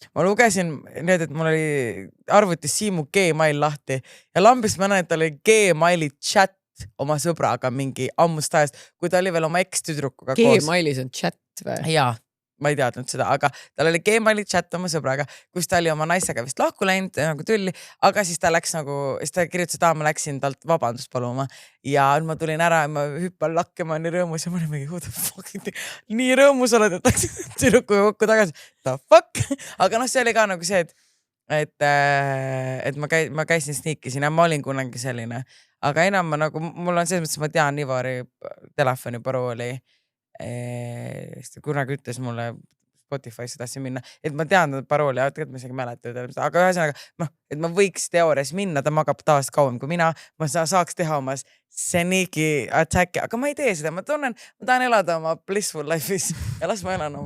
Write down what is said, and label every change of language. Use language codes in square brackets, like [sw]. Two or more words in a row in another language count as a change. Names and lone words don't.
[et] Ma lugesin nüüd, et mul oli arvutis Siimu Gmail lahti ja lambist ma näen, et tal oli Gmaili chat oma sõbraga mingi ammust ajast, kui ta oli veel oma ex-tüdrukuga koos. Gmailis on chat või? Jaa. Ma ei teadnud seda, aga tal oli Gmaili chat oma sõbraga, kus ta oli oma naisega vist lahku läinud nagu tülli, aga siis ta läks nagu, siis ta kirjutas, et ma läksin talt vabandust paluma ja ma tulin ära ja ma hüppan lakke, ma olen nii rõõmus ja ma olin mingi, [en] who the fuck, [et] nii rõõmus oled, et läksin tüdrukuga kokku tagasi, [en] the fuck, [et] aga see oli ka nagu see, et ma käisin sniikisin ja ma olin kunagi selline, aga enam ma nagu, mul on selles mõttes, ma tean Ivari telefoni parooli. Kunagi ütles mulle Spotify'sse tahtsin minna, et ma tean parooli, tegelikult ma isegi mäletan, aga ühesõnaga, et ma võiks teoorias minna, ta magab taas kauem kui mina, ma saaks teha oma [en] sneaky attack'i, [et] aga ma ei tee seda, ma tahan elada oma [en] blissful life'is [et] ja las ma elan oma.